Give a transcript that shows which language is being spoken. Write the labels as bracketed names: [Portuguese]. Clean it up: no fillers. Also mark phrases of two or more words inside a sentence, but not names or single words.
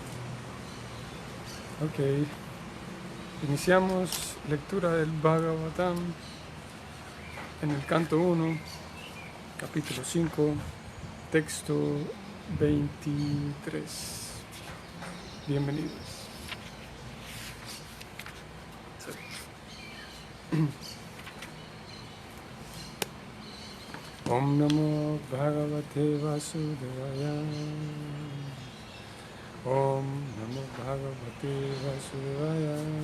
[Spanish] Ok, iniciamos lectura del Bhagavatam en el canto 1, capítulo 5, texto 23. Bienvenidos. [Sanskrit] Om Namo Bhagavate Vasudevaya. Om Namo Bhagavate Vasudevaya.